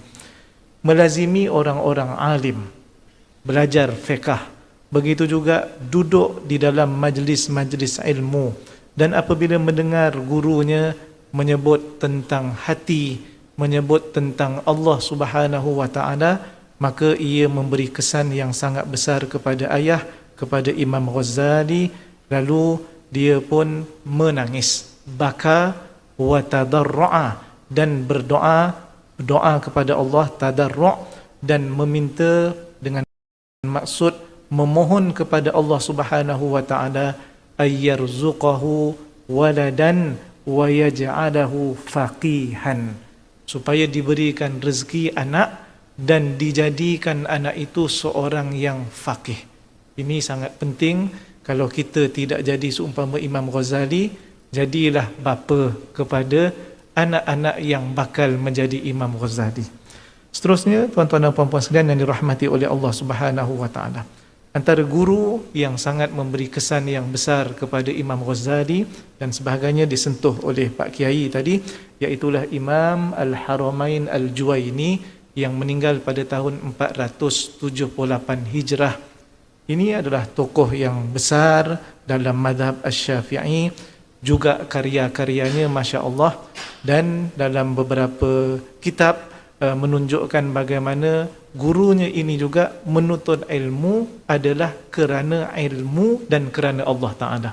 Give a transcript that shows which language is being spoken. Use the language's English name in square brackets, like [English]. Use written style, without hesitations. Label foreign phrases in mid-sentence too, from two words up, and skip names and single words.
[Malay] Melazimi orang-orang alim, belajar fiqh, begitu juga duduk di dalam majlis-majlis ilmu, dan apabila mendengar gurunya menyebut tentang hati, menyebut tentang Allah [Arabic] سبحانه وتعالى, [Malay] maka ia memberi kesan yang sangat besar kepada ayah, kepada Imam Ghazali. Lalu dia pun menangis, [Arabic] بكى وتضرع, [Malay] dan berdoa kepada Allah, tadarru', dan meminta dengan maksud memohon kepada Allah [Arabic] سبحانه وتعالى أن يرزقه ولدا ويجعله فقيها, [Malay] supaya diberikan rezeki anak dan dijadikan anak itu seorang yang faqih. Ini sangat penting. Kalau kita tidak jadi seumpama Imam Ghazali, jadilah bapa kepada anak-anak yang bakal menjadi Imam Ghazali. Seterusnya, tuan-tuan dan puan-puan sekalian yang dirahmati oleh Allah [Arabic] سبحانه وتعالى, [Malay] antara guru yang sangat memberi kesan yang besar kepada Imam Ghazali dan sebagainya disentuh oleh Pak Kiai tadi, iaitulah Imam Al-Haramain Al-Juwaini yang meninggal pada tahun 478 Hijrah. Ini adalah tokoh yang besar dalam mazhab Asy-Syafi'i, juga karya-karyanya [Arabic] ما شاء الله, [Malay] dan dalam beberapa kitab menunjukkan bagaimana gurunya ini juga menuntut ilmu adalah kerana ilmu dan kerana [Arabic] الله تعالى.